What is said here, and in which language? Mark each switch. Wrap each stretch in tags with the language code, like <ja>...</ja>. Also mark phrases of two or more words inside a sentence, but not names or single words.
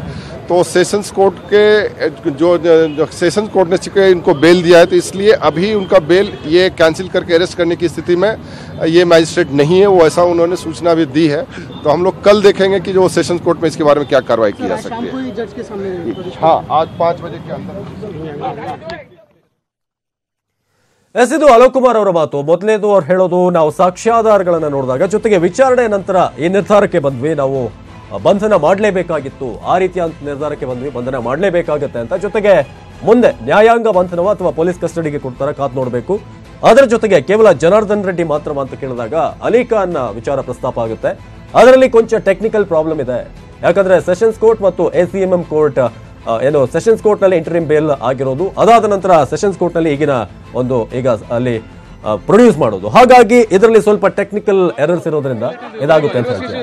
<hi>तो</hi> <en>sessions court</en> <hi>के जो</hi> <en>sessions court</en> <hi>ने चुके इनको बेल दिया है, तो इसलिए अभी उनका बेल ये कैंसिल करके अरेस्ट करने की स्थिति में ये मैजिस्ट्रेट नहीं है. वो ऐसा उन्होंने सूचना भी दी है. तो हम लोग कल देखेंगे कि जो</hi> <en>sessions court</en> <hi>में इसके बारे में क्या कार्रवाई की जा सकती है. जज के सामने, हाँ, आज 5 बजे के अंदर.</hi> <kn>ಇದು ಅಲೋಕ್ ಕುಮಾರ್ ಅವರ ಮಾತು. ಮೊದಲನೇದು ಅವ್ರು ಹೇಳೋದು, ನಾವು ಸಾಕ್ಷ್ಯಾಧಾರಗಳನ್ನ ನೋಡಿದಾಗ ಜೊತೆಗೆ ವಿಚಾರಣೆ ನಂತರ ಈ ನಿರ್ಧಾರಕ್ಕೆ ಬಂದ್ವಿ, ನಾವು ಬಂಧನ ಮಾಡಲೇಬೇಕಾಗಿತ್ತು, ಆ ರೀತಿಯ ನಿರ್ಧಾರಕ್ಕೆ ಬಂದ್ವಿ, ಬಂಧನ ಮಾಡಲೇಬೇಕಾಗತ್ತೆ ಅಂತ. ಜೊತೆಗೆ ಮುಂದೆ ನ್ಯಾಯಾಂಗ ಬಂಧನವ ಅಥವಾ</kn> <en>police custody</en> <kn>ಕೊಡ್ತಾರ ಕಾದ್ ನೋಡಬೇಕು. ಅದರ ಜೊತೆಗೆ ಕೇವಲ ಜನಾರ್ದನ್ ರೆಡ್ಡಿ ಮಾತ್ರ ಅಂತ ಕೇಳಿದಾಗ ಅಲಿ ಖಾನ್ ವಿಚಾರ ಪ್ರಸ್ತಾಪ ಆಗುತ್ತೆ. ಅದರಲ್ಲಿ ಕೊಂಚ</kn> <en>technical problem</en> <kn>ಇದೆ. ಯಾಕಂದ್ರೆ</kn> <en>sessions court</en> <kn>ಮತ್ತು</kn> <en>ACMM court</en> <kn>ಏನು</kn> <en>sessions court</en> <kn>ನಲ್ಲಿ</kn> <en>interim bail</en> <kn>ಆಗಿರೋದು, ಅದಾದ ನಂತರ</kn> <en>sessions court</en> <kn>ನಲ್ಲಿ ಈಗ ಅಲ್ಲಿ ಪ್ರೊಡ್ಯೂಸ್ ಮಾಡೋದು. ಹಾಗಾಗಿ ಇದರಲ್ಲಿ ಸ್ವಲ್ಪ</kn> <en>technical errors</en> <kn>ಇರೋದ್ರಿಂದ ಇದಾಗುತ್ತೆ ಅಂತ ಹೇಳ್ತೀವಿ.</kn>